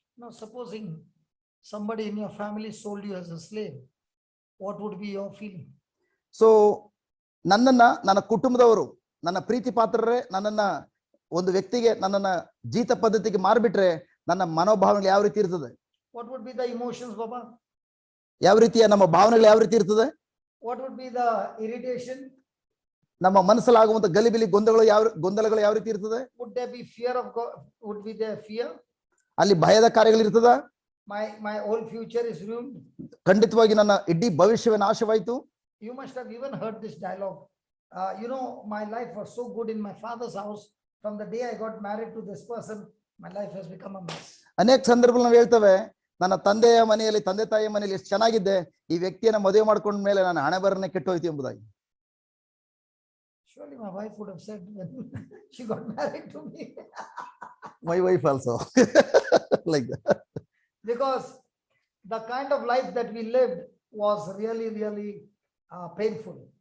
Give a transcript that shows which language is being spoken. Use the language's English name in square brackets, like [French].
[English] Now, supposing somebody in your family sold you as a slave, what would be your feeling? [Kannada] So ನನ್ನ ಕುಟುಂಬದವರು, ನನ್ನ ಪ್ರೀತಿ ಪಾತ್ರರೇ ನನ್ನನ್ನ ಒಂದು ವ್ಯಕ್ತಿಗೆ ನನ್ನನ್ನ ಜೀತ ಪದ್ಧತಿಗೆ ಮಾರ್ಬಿಟ್ರೆ ನನ್ನ ಮನೋಭಾವನೆಗಳು ಯಾವ ರೀತಿ ಇರ್ತದೆ? [English] What would be the emotions, Baba? [Kannada] ಯಾವ ರೀತಿಯ ನಮ್ಮ ಭಾವನೆಗಳು ಯಾವ ರೀತಿ ಇರ್ತದೆ? [English] What would be the irritation? [Kannada] ನಮ್ಮ ಮನಸ್ಸಲ್ಲಾಗುವಂತ ಗಲಿಬಿಲಿ ಗೊಂದಲಗಳು ಯಾವ ರೀತಿ ಇರ್ತದೆ? [English] Would there be fear of God? Would be there fear? [Kannada] ಅಲ್ಲಿ ಭಯದ ಕಾರ್ಯಗಳು ಇರ್ತದ? [English] My whole future is ruined. [Kannada] ಖಂಡಿತವಾಗಿ ನನ್ನ ಇಡೀ ಭವಿಷ್ಯವೇ ನಾಶವಾಯಿತು. [English] You must have even heard this dialogue. My life was so good in my father's house. From the day I got married to this person, my life has become a mess. [Kannada] ಅನೇಕ ಸಂದರ್ಭಗಳು ನಾವು ಹೇಳ್ತೇವೆ, ನನ್ನ ತಂದೆ ತಾಯಿಯ ಮನೆಯಲ್ಲಿ ಎಷ್ಟು ಚೆನ್ನಾಗಿದ್ದೆ, ಈ ವ್ಯಕ್ತಿಯನ್ನ ಮದುವೆ ಮಾಡ್ಕೊಂಡ ಮೇಲೆ ನನ್ನ ಹಣೆ ಬರನೆ ಕೆಟ್ಟೋಯ್ತು ಎಂಬುದಾಗಿ. [English] Surely my wife would have said when she got married to me. My wife also like that. Because the kind of life that we lived was really painful.